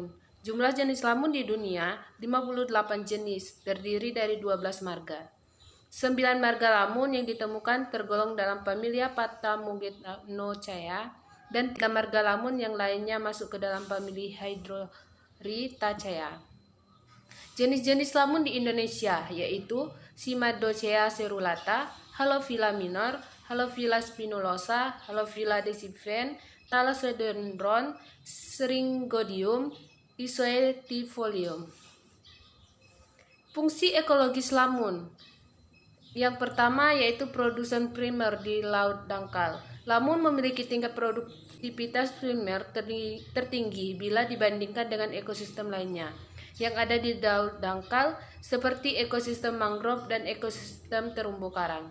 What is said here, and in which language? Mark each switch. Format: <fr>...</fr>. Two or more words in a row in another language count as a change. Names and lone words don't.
<id>Jumlah jenis lamun di dunia 58 jenis, terdiri dari 12 marga. 9 marga lamun yang ditemukan tergolong dalam familia Patamugetonochaea dan 3 marga lamun yang lainnya masuk ke dalam familia Hydrorhizacea. Jenis-jenis lamun di Indonesia yaitu Cymodocea cerulata, Halophila minor, Halophila spinulosa, Halophila decipen, Thalassodendron, Syringodium, Isoetifolium. Fungsi ekologis lamun. Yang pertama yaitu produsen primer di laut dangkal. Lamun memiliki tingkat produktivitas primer tertinggi bila dibandingkan dengan ekosistem lainnya yang ada di laut dangkal seperti ekosistem mangrove dan ekosistem terumbu karang.</id>